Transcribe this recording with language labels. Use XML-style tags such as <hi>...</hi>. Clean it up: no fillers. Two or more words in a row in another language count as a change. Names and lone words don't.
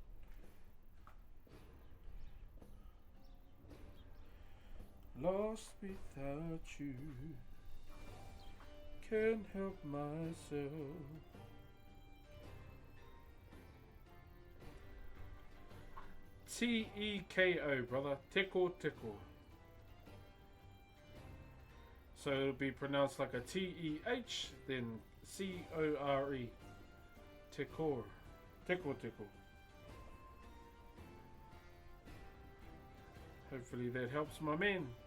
<en>Lost without you. Can't help myself. T-E-K-O, brother. Tickle, tickle. So it'll be pronounced like a T-E-H, then C-O-R-E. Tickle. Tickle, tickle. Hopefully that helps my man.</en>